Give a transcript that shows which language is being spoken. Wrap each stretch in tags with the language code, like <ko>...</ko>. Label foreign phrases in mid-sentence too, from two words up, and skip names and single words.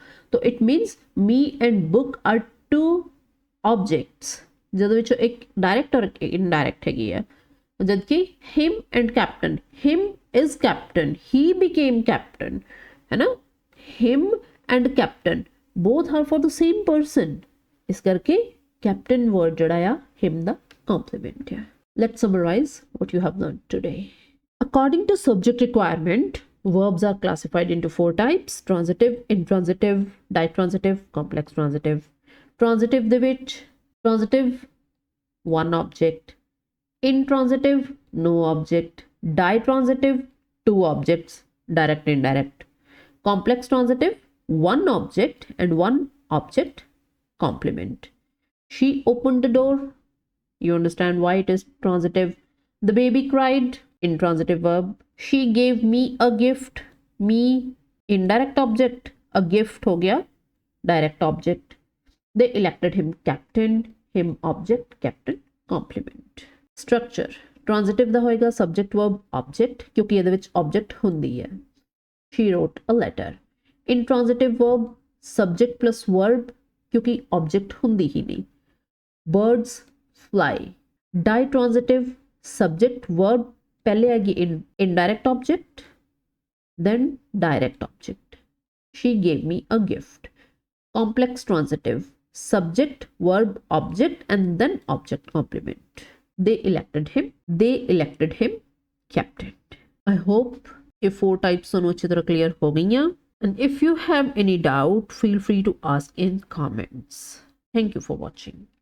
<pa>ਤਾਂ</pa> <en>it means me and book are two objects,</en> <pa>ਜਿਹਦੇ ਵਿੱਚੋਂ ਇੱਕ</pa> <en>direct or indirect</en> <pa>ਹੈਗੀ ਹੈ।</pa> <en>ਜਦਕਿ him and captain, him is captain, he became captain,</en> <pa>ਹੈ ਨਾ।</pa> <en>him and captain both are for the same person,</en> <pa>ਇਸ ਕਰਕੇ</pa> <en>captain word</en> <pa>ਜਿਹੜਾ ਆ ਹਿਮ ਦਾ ਕੰਪਲੀਮੈਂਟ ਹੈ।</pa> <en>Let's summarize what you have learned today. According to subject requirement, verbs are classified into 4 types: transitive, intransitive, ditransitive, complex transitive. Transitive</en> <pa>ਦੇ ਵਿੱਚ</pa> <en>transitive one object, intransitive no object, ditransitive two objects, direct indirect. Complex transitive one object and one object complement. She opened the door. You understand why it is transitive. The baby cried, intransitive verb. She gave me a gift. Me indirect object, a gift</en> <pa>ਹੋ ਗਿਆ</pa> <en>direct object. They elected him captain, him object, captain complement. Structure transitive</en> <pa>ਦਾ ਹੋਏਗਾ</pa> <en>subject verb object</en> <pa>ਕਿਉਂਕਿ ਇਹਦੇ ਵਿੱਚ object ਹੁੰਦੀ ਹੈ।</pa> <en>She wrote a letter. Intransitive verb subject plus verb क्योंकि object ਹੁੰਦੀ</en> <hi>ही नहीं।</hi> <en>Birds fly. Ditransitive subject verb</en> <hi>पहले आएगी</hi> <en>indirect object then direct object. She gave me a gift. Complex transitive subject verb object and then object complement. They elected him captain. I hope</en> <hi>ये 4 types ਤੁਹਾਨੂੰ अच्छी तरह clear हो गई हैं।</hi> <en>And if you have any doubt, feel free to ask in comments. Thank you for watching.</en>